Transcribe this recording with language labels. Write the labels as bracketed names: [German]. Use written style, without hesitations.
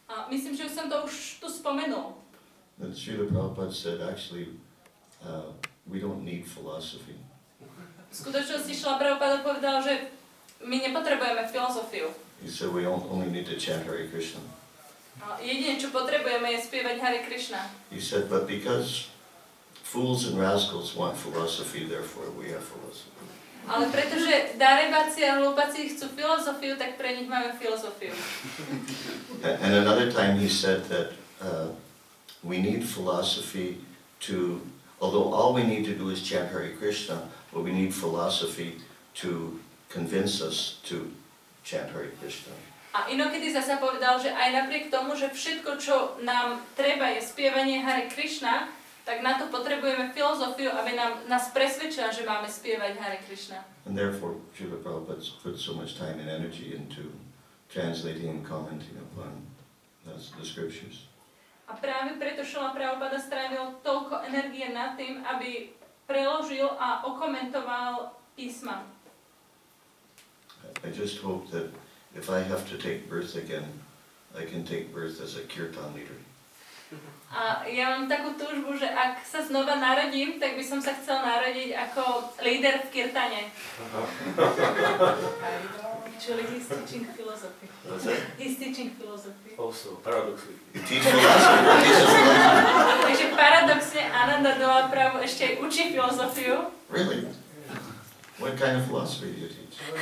[Slovak] Myslím, že už som to už tu spomenul. [English] That Srila Prabhupada said, actually, we don't need philosophy. [Slovak] V skutočnosti Srila Prabhupada povedal, že my nepotrebujeme filozofiu. [English] He said we only need to chant Hare Krishna. [Slovak] Jedine, čo potrebujeme, je spievať Hare Krišna. [English] He said, but because fools and rascals want philosophy, therefore we have philosophy. [Slovak] Ale pretože darebáci a hlúpaci chcú filozofiu, tak pre nich máme filozofiu. [English] And another time he said that we need philosophy to, although all we need to do is chant Hare Krishna, but we need philosophy to convince us to chant Hare Krishna. [Slovak] A inokedy zasa povedal, že aj napriek tomu, že všetko, čo nám treba, je spievanie Hare Krišna, tak na to potrebujeme filozofiu, aby nás presvedčila, že máme spievať Hare Krišna. [English] And therefore, Srila Prabhupada put so much time and energy into translating and commenting upon the scriptures. [Slovak] A práve preto Srila Prabhupada strávil toľko energie nad tým, aby preložil a okomentoval písma. [English] I just hope that if I have to take birth again, I can take birth as a kirtan leader. [Slovak] A ja mám takú túžbu, že ak sa znova narodím, tak by som sa chcel narodiť ako líder v kirtane. [English] Actually, he's teaching philosophy. What's that? He's teaching philosophy. Also, paradoxically. You teach philosophy? [Slovak] Takže paradoxne Ananda Dola Prabhu ešte aj učí filozofiu. [English] Really? What kind of philosophy do you teach?